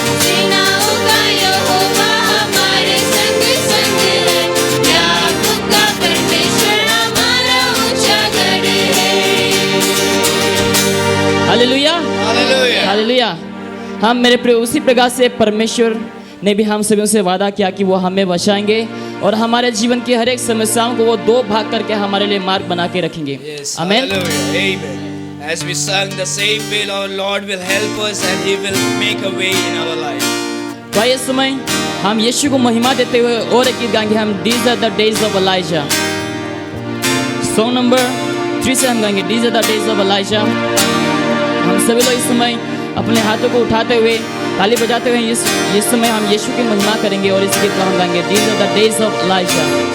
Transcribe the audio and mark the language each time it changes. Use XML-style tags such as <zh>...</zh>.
<hi>सेनाओं का यहोवा हमारे संग संग है, याकूब का परमेश्वर हमारा ऊंचा गढ़ है। Hallelujah</hi> <en>Hallelujah.</en> <hi>हालेलुया। हम मेरे प्रिय उसी प्रकार से परमेश्वर ने भी हम सभी से वादा किया कि वो हमें बचाएंगे और हमारे जीवन की हर एक समस्याओं को वो दो भाग करके हमारे लिए मार्ग बना के रखेंगे।</hi> <en>Yes.</en> <hi>आमीन।</hi> <en>Hallelujah. Amen. As we sung the same way, our Lord will help us and He will make a way in our life.</en> <hi>तो इस समय हम यीशु को महिमा देते हुए और एक गीत गाएंगे हम These are the days of Elijah। Song number 3 से हम गाएंगे These are the days of Elijah। हम सभी लोग इस समय अपने हाथों को उठाते हुए ताली बजाते हुए इस समय हम यीशु की महिमा करेंगे और इस गीत को हम गाएंगे These are the days of Elijah।</hi>